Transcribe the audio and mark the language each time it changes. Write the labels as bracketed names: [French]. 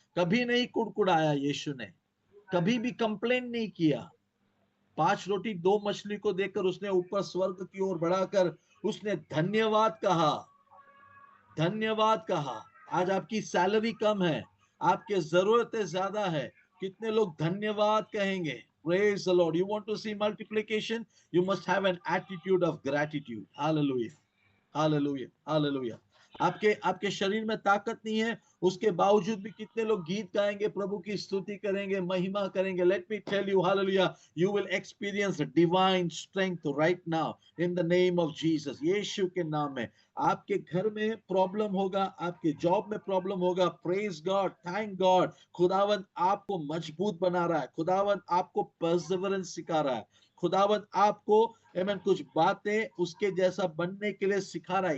[Hindi] कभी नहीं कुड़कुड़ाया यीशु ने, कभी भी कंप्लेन नहीं किया। 5 रोटी 2 मछली को देखकर उसने ऊपर स्वर्ग की ओर बढ़ाकर उसने धन्यवाद कहा, धन्यवाद कहा। आज आपकी सैलरी कम है, आपके जरूरतें ज्यादा है, कितने लोग धन्यवाद कहेंगे? [English] Praise the Lord. You want to see multiplication? You must have an attitude of gratitude. Hallelujah. Hallelujah. Hallelujah. [Hindi] आपके आपके शरीर में ताकत नहीं है, उसके बावजूद भी कितने लोग गीत गाएंगे, प्रभु की स्तुति करेंगे, महिमा करेंगे। [English] Let me tell you, hallelujah, you will experience divine strength right now in the name of Jesus. [Hindi] यीशु के नाम में। आपके घर में प्रॉब्लम होगा, आपके जॉब में प्रॉब्लम होगा, [English] praise God, thank God, [Hindi] खुदावन आपको मजबूत बना रहा है, खुदावन आपको परसेवरेंस सिखा रहा है, खुदावन आपको आमेन कुछ बातें उसके जैसा बनने के लिए सिखा रहा है।